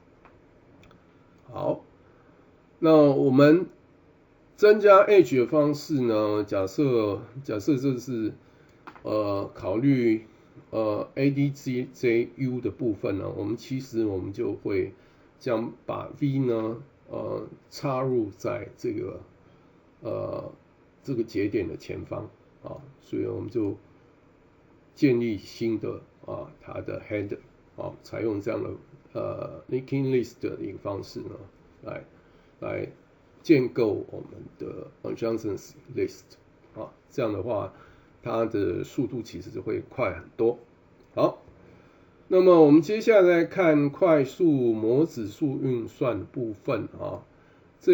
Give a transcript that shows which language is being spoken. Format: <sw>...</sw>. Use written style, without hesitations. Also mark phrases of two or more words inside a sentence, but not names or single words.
<zh>好，那我們增加 age 的方式呢，假設這是考慮ADJU 的部分呢，我们就会将把 v 呢插入在这个节点的前方所以我们就建立新的它的 header 採用這樣的</zh> <en>linking list</en> <zh>的一個方式呢來建構我們的</zh> <en>adjacency list</en> <zh>這樣的話它的速度其實就會快很多。好，那麼我們接下來看快速模子數運算的部分這</zh>